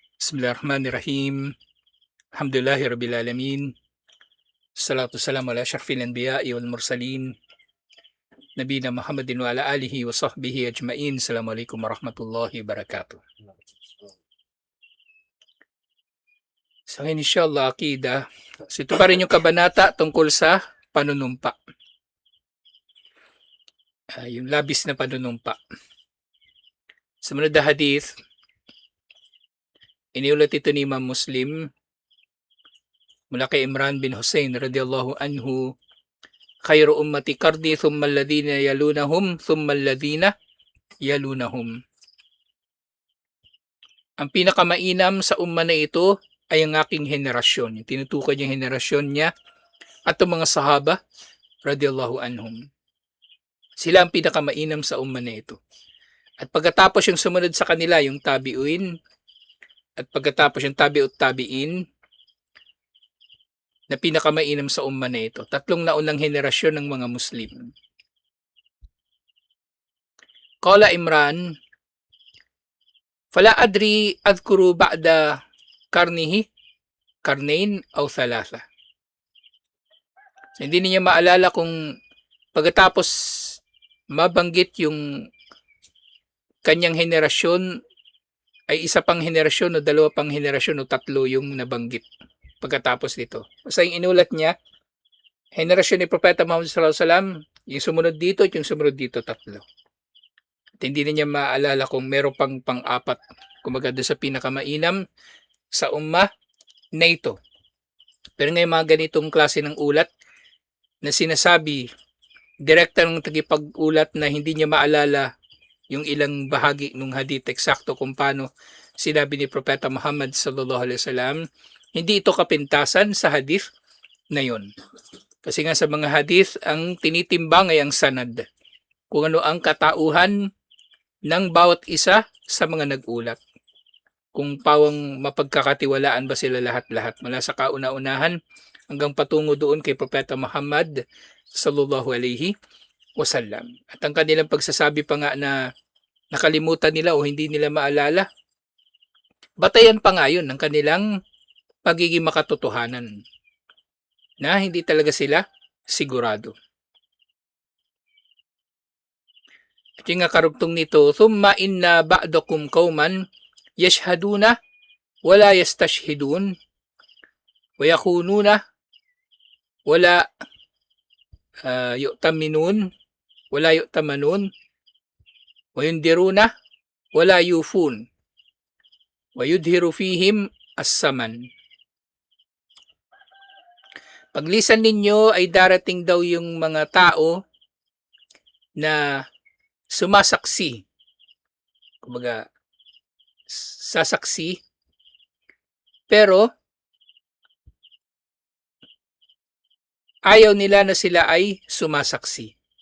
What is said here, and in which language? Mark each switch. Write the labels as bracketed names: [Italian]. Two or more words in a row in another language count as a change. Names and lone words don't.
[Arabic] بسم الله الرحمن الرحيم. الحمد لله رب العالمين. الصلاة والسلام على أشرف الأنبياء والمرسلين. نبينا محمد وعلى آله وصحبه أجمعين. السلام عليكم ورحمة الله وبركاته. [Filipino] So ngayon inshallah akidah. So ito pa rin yung kabanata tungkol sa panunumpa. Yung labis na panunumpa. Sumunod na hadith, iniulat ito ni Imam Muslim mula kay Imran bin Hussein [Arabic] رضي الله عنه خير أمتي قرني ثم الذين يلونهم ثم الذين يلونهم [Filipino] thumma alladhina yalunahum. Ang pinakamainam sa umma na ito ay ang aking henerasyon. Yung tinutukoy yung henerasyon niya at ang mga sahaba [Arabic] رضي الله عنهم. [Filipino] Sila ang pinakamainam sa umma na ito. At pagkatapos yung sumunod sa kanila, yung tabi'uin, at pagkatapos yung tabi'ut tabi'in, na pinakamainam sa umma na ito. Tatlong naunang henerasyon ng mga Muslim. [Arabic] قال عمران فلا أدري أذكر بعد قرنين أو ثلاثة. [Filipino] So, hindi niya maalala kung pagkatapos mabanggit yung kanyang henerasyon ay isa pang henerasyon o dalawa pang henerasyon o tatlo yung nabanggit pagkatapos dito. Basta yung inulat niya, henerasyon ni Propeta Muhammad [Arabic] صلى الله عليه وسلم, [Filipino] yung sumunod dito at yung sumunod dito, tatlo. At hindi na niya maalala kung meron pang pang-apat, kumaga doon sa pinakamainam sa umma na ito. Pero ngayon mga ganitong klase ng ulat na sinasabi, direkta ng tagipag-ulat na hindi niya maalala yung ilang bahagi ng hadith eksakto kung paano sinabi ni Propeta Muhammad [Arabic] صلى الله عليه وسلم, [Filipino] hindi ito kapintasan sa hadith na yun. Kasi nga sa mga hadith, ang tinitimbang ay ang sanad. Kung ano ang katauhan ng bawat isa sa mga nag-ulat. Kung pawang mapagkakatiwalaan ba sila lahat-lahat mula sa kauna-unahan hanggang patungo doon kay Propeta Muhammad [Arabic] صلى الله عليه وسلم. [Filipino] At ang kanilang pagsasabi pa nga na nakalimutan nila o hindi nila maalala, batayan pa nga yun ng kanilang pagiging makatotohanan na hindi talaga sila sigurado. At yung nga karugtong nito, [Arabic] ثم إن بعدكم قوما يشهدون ولا يستشهدون ويكونون ولا يؤتمنون ولا يؤتمنون وينذرون ولا يوفون ويظهر فيهم السمن. [Filipino] Paglisan ninyo ay darating daw yung mga tao na sumasaksi, kumbaga sasaksi, pero ayaw nila na sila ay sumasaksi.